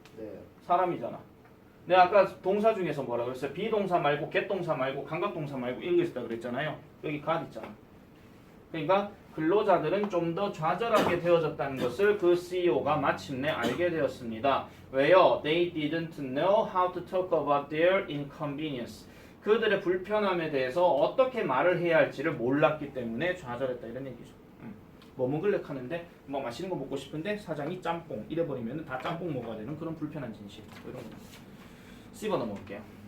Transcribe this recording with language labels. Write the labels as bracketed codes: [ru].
[ko] 네. 사람이잖아. 내가 아까 동사 중에서 뭐라 그랬어요? 비동사 말고 get동사 말고 감각동사 말고 이런 거 있다 그랬잖아요. 여기 got 있잖아. 그러니까 근로자들은 좀 더 좌절하게 되어졌다는 것을 그 CEO가 마침내 알게 되었습니다. 왜요? [en] They didn't know how to talk about their inconvenience. [ko] 그들의 불편함에 대해서 어떻게 말을 해야 할지를 몰랐기 때문에 좌절했다 이런 얘기죠. 뭐 먹을래 하는데 뭐 맛있는 거 먹고 싶은데 사장이 짬뽕 이래버리면 다 짬뽕 먹어야 되는 그런 불편한 진실 이런 거 씹어 넘어갈게요.